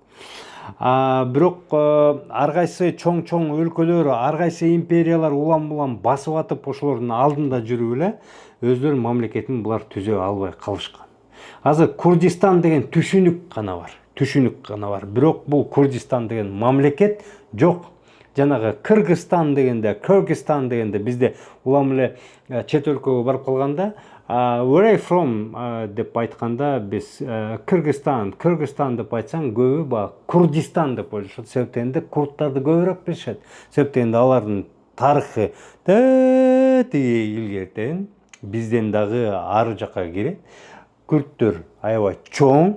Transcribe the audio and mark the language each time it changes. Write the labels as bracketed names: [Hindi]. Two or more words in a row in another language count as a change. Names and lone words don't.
[Kyrgyz] Бирок ар кайсы чоң өлкөлөр, ар кайсы империялар улам-улам басып атып, ошолордун алдында жүрүп эле өзлөрүнүн мамлекетин булар түзө албай калышкан. Азыр Курдистан деген түшүнүк гана бар. Бирок бул Курдистан деген мамлекет жок. Жанагы Кыргызстан дегенде бизде улам эле чет өлкөгө барып калганда, [English] where are you from [Kyrgyz] деп айтканда биз Кыргызстан деп айтсаң, көбү Курдистан деп ойлошот. Себептен курдтарды көбүрөөк билишет. Себептен алардын тарыхы тиги илгертен бизден дагы ары жакка кирет. Күрттөр аябай чоң.